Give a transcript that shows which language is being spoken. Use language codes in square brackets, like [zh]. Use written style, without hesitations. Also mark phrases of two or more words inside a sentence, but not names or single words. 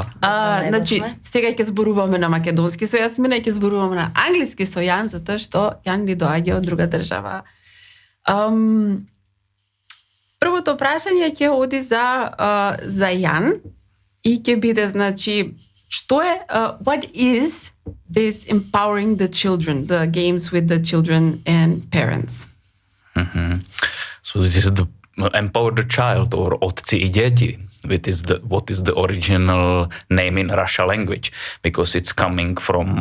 [mk] Значи, сега ќе зборуваме на македонски со Јасмина и ќе зборуваме на англиски со Јан, затоа што Јан ни доаѓа од друга држава. Првото прашање ќе оди за Јан и ќе биде, значи, што е [en] what is this empowering the children, the games with the children and parents? So this is the empower the child, or [ru] отцы и дети. [en] What is the original name in Russian language, because it's coming from